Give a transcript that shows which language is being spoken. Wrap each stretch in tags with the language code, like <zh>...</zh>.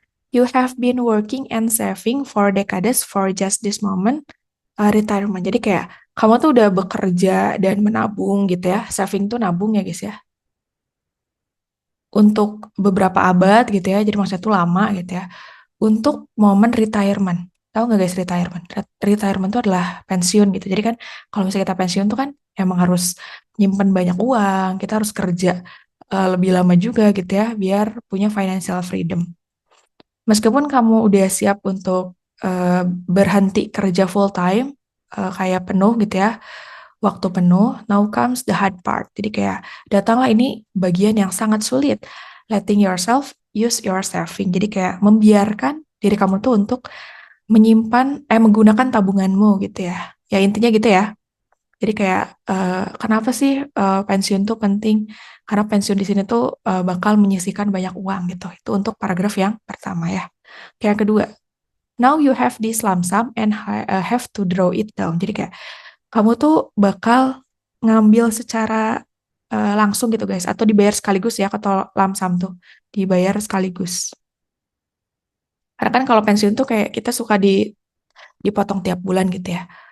<en>You have been working and saving for decades for just this moment, retirement.</en> <id>Jadi kayak kamu tuh udah bekerja dan menabung gitu ya. Saving tuh nabung ya guys ya. Untuk beberapa abad gitu ya. Jadi maksudnya tuh lama gitu ya. Untuk momen retirement. Tahu nggak guys retirement? Retirement itu adalah pensiun gitu. Jadi kan kalau misalnya kita pensiun tuh kan emang harus nyimpen banyak uang, kita harus kerja lebih lama juga gitu ya, biar punya financial freedom. Meskipun kamu udah siap untuk berhenti kerja full time, kayak penuh gitu ya, waktu penuh,</id> <en>now comes the hard part.</en> <id>Jadi kayak datanglah ini bagian yang sangat sulit,</id> <en>letting yourself use your saving.</en> <id>Jadi kayak membiarkan diri kamu tuh untuk menggunakan tabunganmu gitu ya. Ya intinya gitu ya. Jadi kayak kenapa sih pensiun tuh penting? Karena pensiun di sini tuh bakal menyisihkan banyak uang gitu. Itu untuk paragraf yang pertama ya. Yang kedua,</id> <en>now you have this lump sum and have to draw it down.</en> <id>Jadi kayak kamu tuh bakal ngambil secara langsung gitu guys, atau dibayar sekaligus ya, atau lump sum tuh dibayar sekaligus. Karena kan kalau pensiun tuh kayak kita suka dipotong tiap bulan gitu ya.</id>